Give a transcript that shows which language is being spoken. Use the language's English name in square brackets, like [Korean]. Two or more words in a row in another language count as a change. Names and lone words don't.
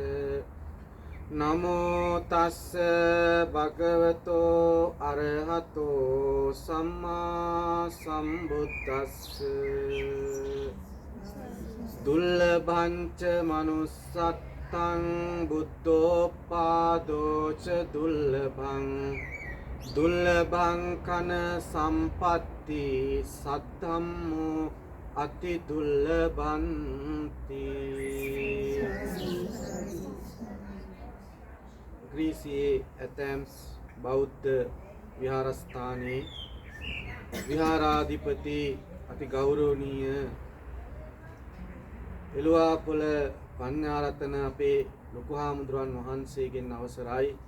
[Pali] නමෝ තස්ස භගවතු අරහතෝ සම්මා සම්බුද්දස්ස දුල්ලභංච මනුස්සත්තං බුද්ධෝපාදෝච දුල්ලභං දුල්ලභං කන සම්පatti සද්ධම්මෝ අති දුල්ලභන්ති [Sinhala] ග්‍රීසියේ ඇතැම්ස් බෞද්ධ විහාරස්ථානයේ විහාරාධිපති අති ගෞරවනීය එළුවාපොළ පඤ්ඤාරතන අපේ ලොකු හාමුදුරන් වහන්සේගෙන් අවසරයි